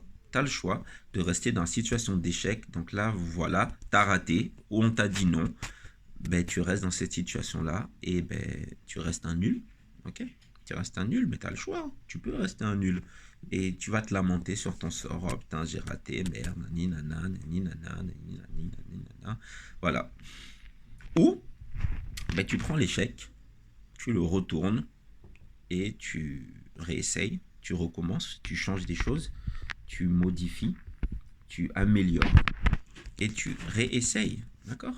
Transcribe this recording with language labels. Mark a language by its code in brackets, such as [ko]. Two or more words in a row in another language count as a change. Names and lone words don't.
[fr] Tu as le choix de rester dans la situation d'échec. Donc là, voilà, tu as raté ou on t'a dit non. Ben, tu restes dans cette situation-là et ben, tu restes un nul. Ok? Tu restes un nul, mais tu as le choix. Tu peux rester un nul. Et tu vas te lamenter sur ton sort. Oh putain, j'ai raté, merde, nani nana, nani nana, nani nani nana. Voilà. Ou ben, tu prends l'échec, tu le retournes et tu réessayes, tu recommences, tu changes des choses, tu modifies, tu améliores et tu réessayes. D'accord?